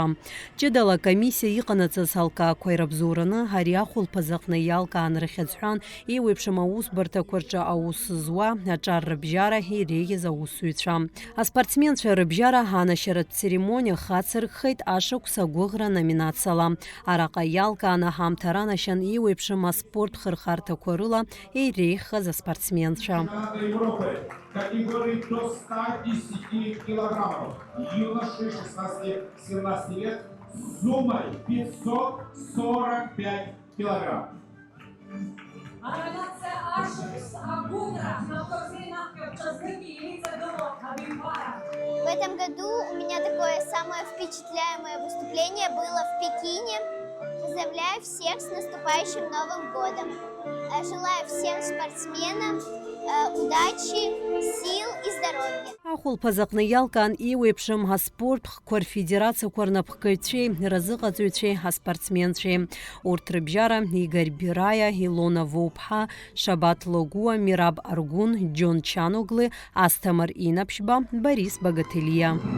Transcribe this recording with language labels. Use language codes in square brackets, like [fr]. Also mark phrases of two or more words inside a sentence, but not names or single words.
[ab] Ҷыдала акомиссиа иҟанаҵаз алкаақәа ирабзоураны ари ахәылԥаз аҟны иалкаан рхьыӡҳәан еиуеиԥшым аусбарҭақәа рҿы аус зуа аҿар рыбжьара иреиӷьыз аусзуҩцәа. Аспортсменцәа рыбжьара анашьаратә церемониа хацыркхеит ашықәс агәыӷра номинациала. Араҟа иалкаан аҳамҭа ранашьан еиуеиԥшым аспорт хырхарҭақәа рыла иреиӷьхаз аспортсменцәа. [ru] Категории до 110 килограммов. Юноши 16-17 лет с суммой 545 килограмм. В этом году у меня такое самое впечатляемое выступление было в Пекине. Поздравляю всех с наступающим Новым годом. Желаю всем спортсменам удачи, сил и здоровья. [ab] Ахәылԥаз аҟны иалкаан еиуеиԥшым аспорт хқәа рфедерациақәа рнапхгаҩцәеи, разыҟаҵаҩцәеи, аспортсменцәеи. Урҭ рыбжьара Игорь Бираиа, Илона Воуԥҳа, Шабаҭ Логуа, Мираб Аргәын, Џьон Чаноглы, Асҭамыр Инаԥшьба, Борис Багателиа.